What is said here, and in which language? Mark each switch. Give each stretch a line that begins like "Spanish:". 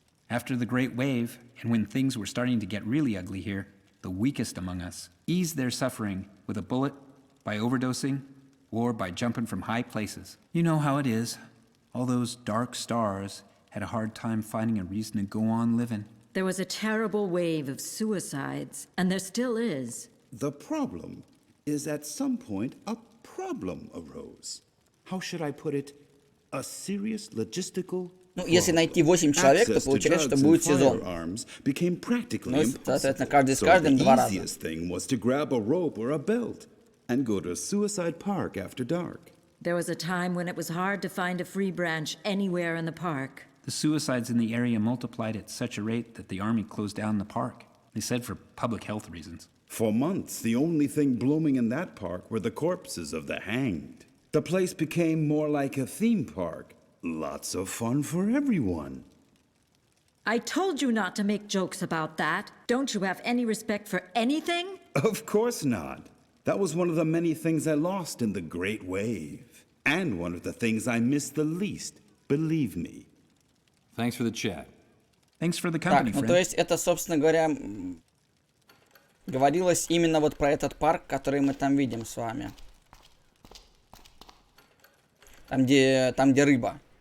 English: After the Great Wave, and when things were starting to get really ugly here, the weakest among us eased their suffering with a bullet, by overdosing, or by jumping from high places. You know how it is. All those dark stars had a hard time finding a reason to go on living. There was a terrible wave of suicides, and there still is. The problem is at some point a problem arose. How should I put it? A serious logistical.
Russian: Ну, если найти 8 человек, то получается, что будет сезон. Ну, соответственно, каждый с каждым 2 раза.
English: The easiest thing was to grab a rope or a belt and go to Suicide Park after dark. There was a time when it was hard to find a free branch anywhere in the park. The suicides in the area multiplied at such a rate that the army closed down the park. They said for public health reasons. For months, the only thing blooming in that park were the corpses of the hanged. The place became more like a theme park. Lots of fun for everyone. I told you not to make jokes about that. Don't you have any respect for anything? Of course not. That was one of the many things I lost in the Great Wave. And one of the things I missed the least, believe me. Thanks for the chat. Thanks for the company,
Russian: так, ну то есть это, собственно говоря, говорилось именно вот про этот парк, который мы там видим с вами. Там, где рыба.